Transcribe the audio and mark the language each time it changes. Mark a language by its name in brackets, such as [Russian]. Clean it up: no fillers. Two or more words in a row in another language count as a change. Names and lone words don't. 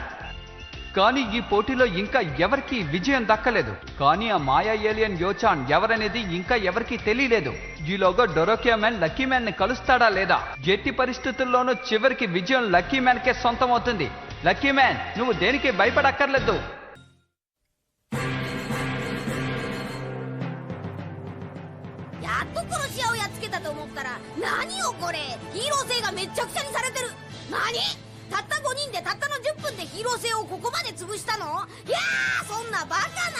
[Telugu] కానీ ఈ పోటీలో ఇంకా ఎవరికి విజయం దక్కలేదు. కానీ ఆ మాయా ఏలియన్ యోచాన్ ఎవరనేది ఇంకా ఎవరికి తెలియలేదు. ఈలోగా డొరోకియా మ్యాన్ లక్కీ మ్యాన్ ని కలుస్తాడా లేదా? ఎట్టి పరిస్థితుల్లోనూ చివరికి విజయం లక్కీ మ్యాన్ కే సొంతమవుతుంది. లక్కీ మ్యాన్, నువ్వు దేనికి భయపడక్కర్లేదు. [Japanese] たった5人でたったの10分でヒーロー性をここまで潰したの？いやー、そんなバカな。